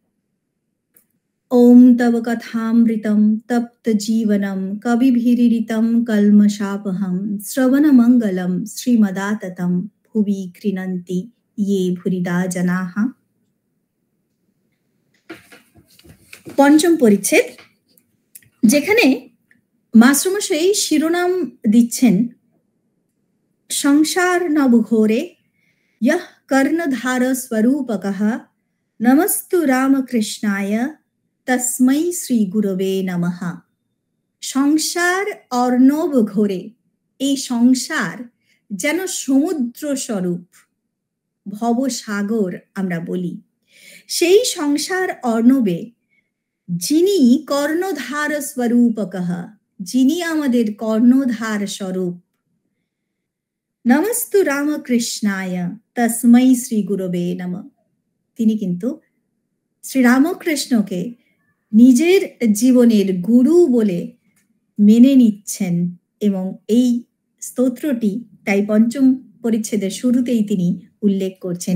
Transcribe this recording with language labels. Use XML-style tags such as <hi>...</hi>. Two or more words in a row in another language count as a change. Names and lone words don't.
<sa>ওম তব কথামৃতম তপ্ত জীবনম কবিভিরিরিতম কলমশাপহম শ্রবণ মঙ্গলম শ্রীমদাততম ভুবি গৃণন্তি ইয়ে ভুরিদা জনাঃ।</sa> <bn>পঞ্চম পরিচ্ছেদ, যেখানে মাস্টারমশাই শিরোনাম দিচ্ছেন</bn> <sa>সংসার নবঘোরে यः कर्णधार स्वरूपकः नमस्तु रामकृष्णाय तस्मै श्री गुरवे नमः। সংসার অর্ণব ঘোরে,</sa> <bn>এই সংসার যেন সমুদ্র স্বরূপ, ভবসাগর আমরা বলি। সেই সংসার অর্ণবে যিনি</bn> <sa>কর্ণধার স্বরূপকঃ,</sa> <bn>যিনি আমাদের কর্ণধার স্বরূপ,</bn> <sa>নমস্তু রামকৃষ্ণায় তস্मै শ্রী গুরবে নমঃ,</sa> <bn>তিনি কিন্তু শ্রীরামকৃষ্ণকে নিজের জীবনের গুরু বলে মেনে নিচ্ছেন এবং এই স্তোত্রটি তাই পঞ্চম পরিচ্ছেদের শুরুতেই তিনি উল্লেখ করছেন।</bn>